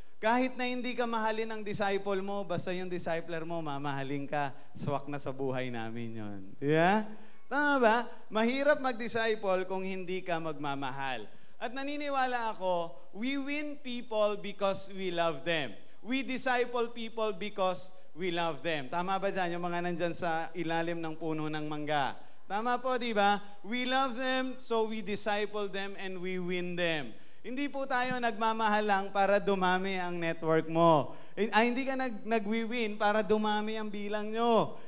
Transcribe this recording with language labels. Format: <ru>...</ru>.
<tl>Kahit na hindi ka mahalin ng disciple mo, basta yung discipler mo, mamahalin ka, swak na sa buhay namin yon. Yeah? Tama ba? Mahirap mag-disciple kung hindi ka magmamahal. At naniniwala ako,</tl> <en>we win people because we love them. We disciple people because we love them.</en> <tl>Tama ba dyan? Yung mga nandyan sa ilalim ng puno ng mangga. Tama po, di ba?</tl> <en>We love them, so we disciple them and we win them.</en> <tl>Hindi po tayo nagmamahal lang para dumami ang network mo. Hindi ka nagwi-win para dumami ang bilang nyo.</tl>